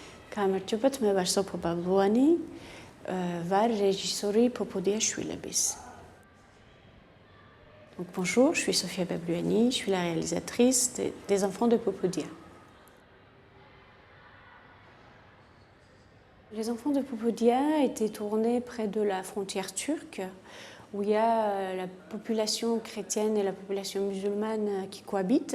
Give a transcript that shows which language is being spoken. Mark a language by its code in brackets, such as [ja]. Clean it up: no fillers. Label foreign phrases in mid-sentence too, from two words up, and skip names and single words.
[ka] გამარჯობათ, მე ვარ სოფო ბაბლუანი, ვარ რეჟისორი Popodia შვილების. [fr] Donc bonjour, je suis Sophia Babluani, je suis la réalisatrice des enfants de Popodia. Les enfants de Popodia étaient tournés près de la frontière turque, où il y a la population chrétienne et la population musulmane qui cohabitent.